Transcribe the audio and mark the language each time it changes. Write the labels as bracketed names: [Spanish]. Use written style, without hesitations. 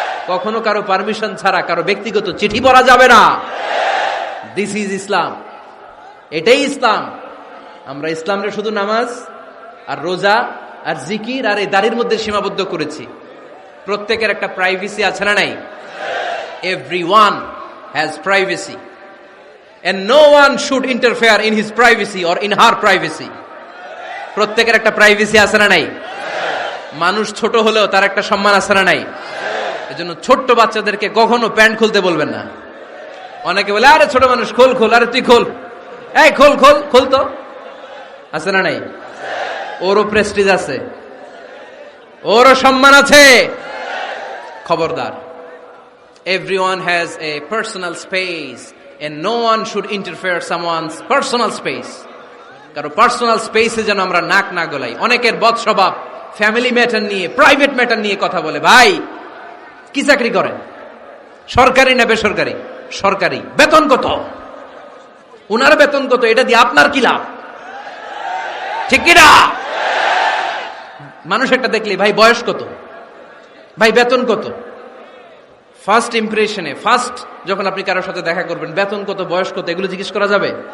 [Bangla] কখনো কারো পারমিশন ছাড়া কারো ব্যক্তিগত চিঠি পড়া যাবে না। [English] this is Islam, [Bangla] এটাই ইসলাম। আমরা ইসলামরে শুধু নামাজ আর রোজা আর জিকির আর এই দাড়ির মধ্যে সীমাবদ্ধ করেছি। প্রত্যেকের একটা প্রাইভেসি আছে না নাই? [English] Everyone has privacy and no one should interfere in his privacy or in her privacy. [Bangla] প্রত্যেকের একটা প্রাইভেসি আছে না নাই? মানুষ ছোট হলেও তার একটা সম্মান আছে না নাই? এজন্য ছোট্ট বাচ্চাদেরকে কখনো প্যান্ট খুলতে বলবেন না। অনেকে বলে, আরে ছোট মানুষ খোল, আরে তুই খোল, এই খোল তো। আছে না নাই? ওরও প্রেস্টিজ আছে, ওরও সম্মান আছে। খবরদার, [English] everyone has a personal space and no one should interfere someone's personal space. [Bangla] কারো পার্সোনাল স্পেসে যেন আমরা নাক না গলাই। অনেকের বদ স্বভাব, ফ্যামিলি ম্যাটার নিয়ে, প্রাইভেট ম্যাটার নিয়ে কথা বলে। ভাই কি চাকরি করেন? সরকারি না বেসরকারি? সরকারি। বেতন কত? উনার বেতন কত? এটা দিয়ে আপনার কি লাভ? ঠিক কিনা? মানুষ একটা দেখলে ভাই বয়স কত, ভাই বেতন কত, ফার্স্ট ইমপ্রেশনে, ফার্স্ট যখন আপনি কারোর সাথে দেখা করবেন, বেতন কত, বয়স কত, এগুলো জিজ্ঞেস করা যাবে?